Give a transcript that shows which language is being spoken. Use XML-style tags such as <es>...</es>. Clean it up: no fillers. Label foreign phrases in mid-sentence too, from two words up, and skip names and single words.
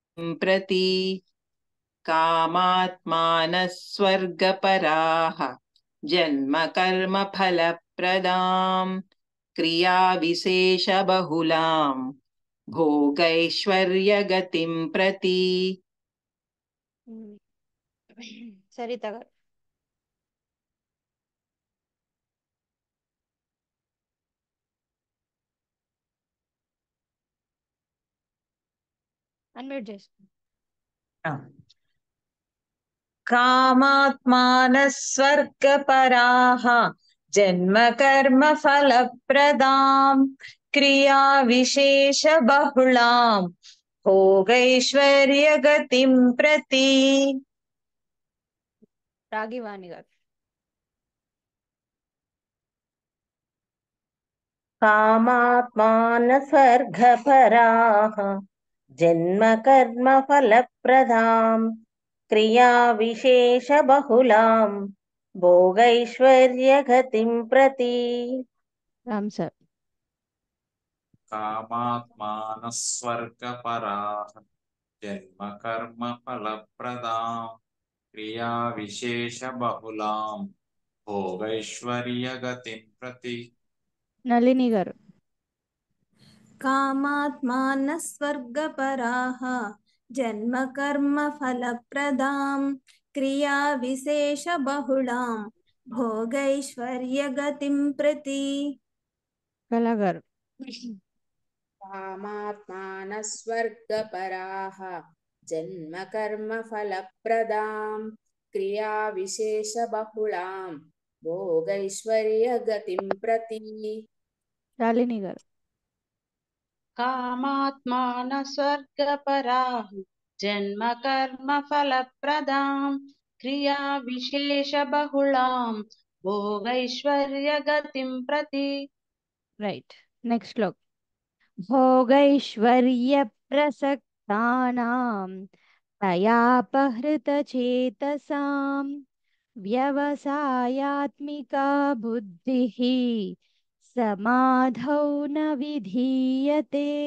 <sa>कामात्मानः स्वर्गपराः जन्म कर्म फलप्रदां क्रियाविशेषबहुलां भोगैश्वर्यगतिं प्रति।</sa> <te>సరిత గారు. అన్మ్యూట్ చేసుకోండి.</te> <sa>कामात्मानः स्वर्गपराः जन्म कर्म फलप्रदां क्रियाविशेषबहुलां भोगैश्वर्यगतिं प्रति।</sa> <te>రాగివాణి గారు.</te> <sa>कामात्मानस्वर्गपराः जन्म कर्म फलप्रदां क्रियाविशेषबहुलां भोगैश्वर्यगतिं प्रति।</sa> <te>రామ్ సార్.</te> <sa>कामात्मानस्वर्गपराः जन्म कर्म फलप्रदां क्रियाविशेषबहुलां भोगैश्वर्यगतिं प्रति।</sa> <te>నళిని గారు.</te> <sa>कामात्मानः स्वर्गपराः जन्म कर्म फलप्रदां क्रियाविशेषबहुलां भोगैश्वर्यगतिं प्रति।</sa> <te>కళా గారు.</te> <sa>कामात्मानः स्वर्गपराः जन्म कर्म फलप्रदां क्रियाविशेषबहुलां भोगैश्वर्यगतिं प्रति।</sa> <te>శాలిని గారు.</te> <sa>कामात्मानः स्वर्गपराः जन्म कर्म फलप्रदां क्रियाविशेषबहुलां भोगैश्वर्यगतिं प्रति।</sa> <te>రైట్. నెక్స్ట్ శ్లోక్.</te> <sa>भोगैश्वर्यप्रसक्तानां तयापहृतचेतसां व्यवसायात्मिका बुद्धिः समाधौ न विधीयते।</sa>